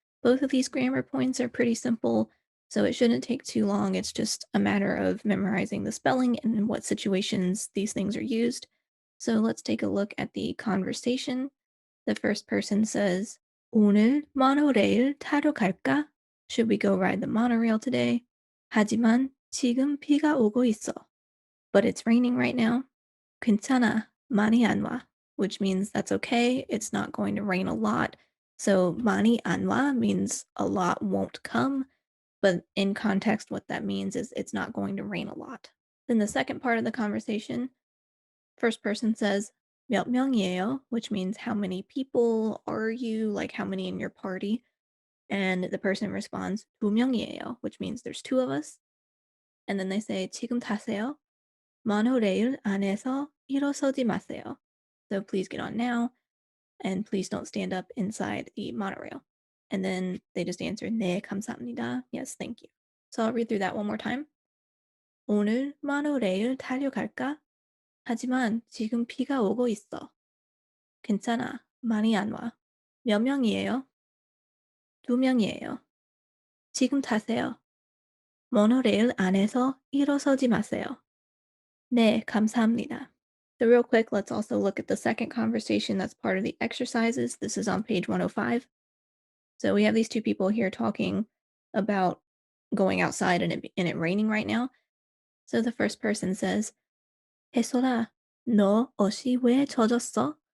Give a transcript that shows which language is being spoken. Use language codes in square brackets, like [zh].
[en] Both of these grammar points are pretty simple. So it shouldn't take too long. It's just a matter of memorizing the spelling and in what situations these things are used. So let's take a look at the conversation. The first person says, [ko] 오늘 모노레일 타러 갈까? [en] Should we go ride the monorail today? [ko] 하지만 지금 비가 오고 있어. [en] But it's raining right now. [ko] 괜찮아, 많이 안 와, [en] which means that's okay. It's not going to rain a lot. So [ko] 많이 안 와 [en] means a lot won't come. But in context, what that means is it's not going to rain a lot. Then the second part of the conversation, first person says, [ko] 몇 명이에요, [en] which means how many people are you, like how many in your party. And the person responds, [ko] 두 명이에요, [en] which means there's two of us. And then they say, [ko] 지금 타세요. 모노레일 안에서 일어서지 마세요. [en] So please get on now, and please don't stand up inside the monorail. And then they just answer, [ko] 네, 감사합니다. [en] Yes, thank you. So I'll read through that one more time. [ko] 오늘 모노레일 타려 갈까? 하지만 지금 비가 오고 있어. 괜찮아, 많이 안 와. 몇 명이에요? 두 명이에요. 지금 타세요. 모노레일 안에서 일어서지 마세요. 네, 감사합니다. [en] So real quick, let's also look at the second conversation that's part of the exercises. This is on page 105. So we have these two people here talking about going outside and it raining right now. So the first person says, [ko] 해솔아, 너 옷이 왜 젖었어?